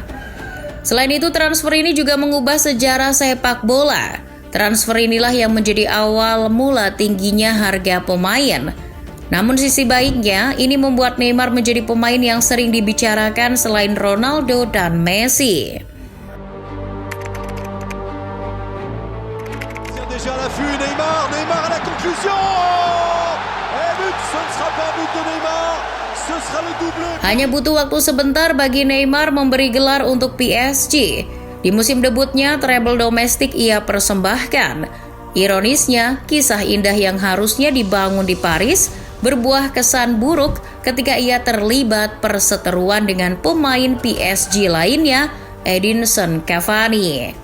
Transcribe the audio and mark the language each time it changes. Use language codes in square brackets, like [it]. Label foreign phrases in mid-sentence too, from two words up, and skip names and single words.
[id] Selain itu, transfer ini juga mengubah sejarah sepak bola. Transfer inilah yang menjadi awal mula tingginya harga pemain. Namun sisi baiknya, ini membuat Neymar menjadi pemain yang sering dibicarakan selain Ronaldo dan Messi. [fr] Déjà à l'affût, Neymar à la conclusion. Et but, ce ne sera pas but de Neymar, ce sera le doublé. [id] Hanya butuh waktu sebentar bagi Neymar memberi gelar untuk PSG. Di musim debutnya, treble domestik ia persembahkan. Ironisnya, kisah indah yang harusnya dibangun di Paris berbuah kesan buruk ketika ia terlibat perseteruan dengan pemain PSG lainnya, Edinson Cavani.